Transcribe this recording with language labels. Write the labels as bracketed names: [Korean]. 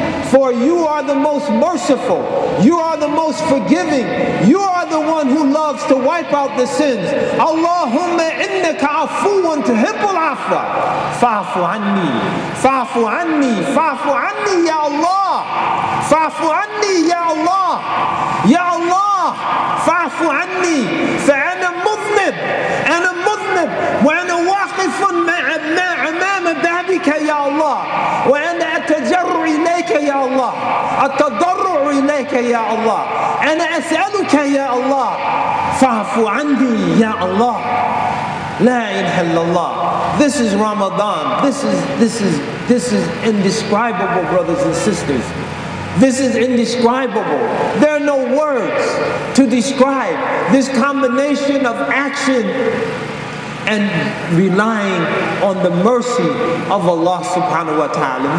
[English] For you are the most merciful, you are the most forgiving, you are the one who loves to wipe out the sins. [Arabic] Allahumma innaka afuwan tuhibbul afwa fa'fu anni, fa'fu anni, fa'fu anni ya Allah, fa'fu anni ya Allah, ya Allah, fa'fu anni, فأنا مذنب، أنا مذنب، وأنا واقف أمام بابك يا الله، وأنا أتجرع إليك يا الله، أتضرع إليك يا الله، أنا أسألك يا الله، فاعف عني يا الله. La ilaha illallah. [English] This is Ramadan. This is indescribable, brothers and sisters. This is indescribable. There are no words to describe this combination of action and relying on the mercy of Allah subhanahu wa ta'ala.